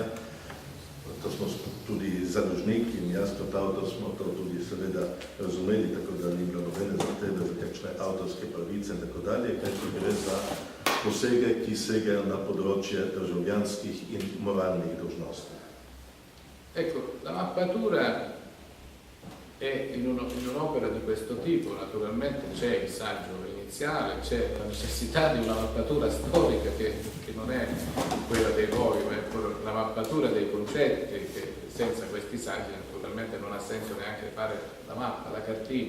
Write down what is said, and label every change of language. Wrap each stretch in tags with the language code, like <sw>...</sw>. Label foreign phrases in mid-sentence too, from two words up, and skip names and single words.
<sl>To smo tudi založnik in jaz kot avtor smo to tudi seveda razumeli, tako da ni bilo nobene zahteve za kakšne avtorske pravice in tako dalje, kajti gre za posege, ki segajo na področje državljanskih in moralnih dolžnosti.</sl> <it>Ecco, la mappatura è in un'opera di questo tipo, naturalmente c'è il saggio iniziale, c'è la necessità di una mappatura storica che non è quella dei luoghi, ma è la mappatura dei concetti, che senza questi saggi naturalmente non ha senso neanche fare la mappa, la cartina.</it>